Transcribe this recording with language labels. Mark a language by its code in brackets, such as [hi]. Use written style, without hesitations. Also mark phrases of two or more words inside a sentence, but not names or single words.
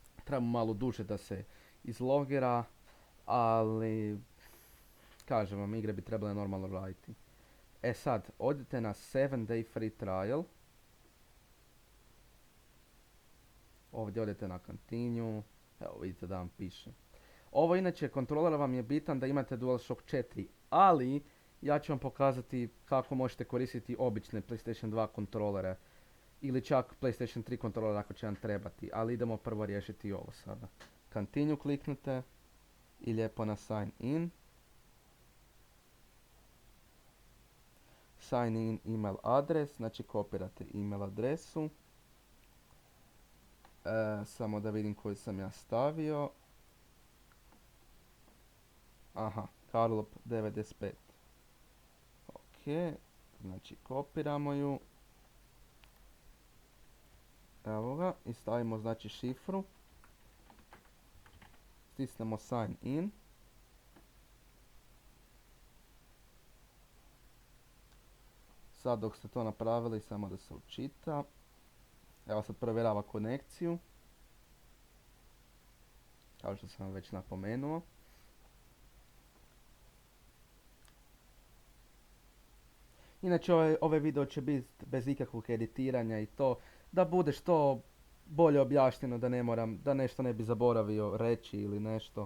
[hr] treba mu malo duže da se izlogira, ali kažem vam, igre bi trebale normalno raditi. E sad, odite na [en] 7 day free trial. [hr] Ovdje odete na continue. Evo vidite da vam piše. Ovo inače, kontroler vam je bitan da imate DualShock 4, ali ja ću vam pokazati kako možete koristiti obične PlayStation 2 kontrolere. Ili čak PlayStation 3 kontroler ako će vam trebati. Ali idemo prvo riješiti ovo sada. Continue kliknite i lijepo na [en] sign in. Sign in email adres, [hr] znači kopirate email adresu. Samo da vidim koji sam ja stavio. Aha, Karlop 95. Ok, znači kopiramo ju. Evo ga, i stavimo znači šifru. Stisnemo [en] sign in. [hr] Sad dok ste to napravili, samo da se učita. Evo sad provjerava konekciju. Kao što sam već napomenuo. Inače ovaj video će biti bez ikakvog editiranja i to da bude što bolje objašnjeno, da ne moram, da nešto ne bi zaboravio reći ili nešto.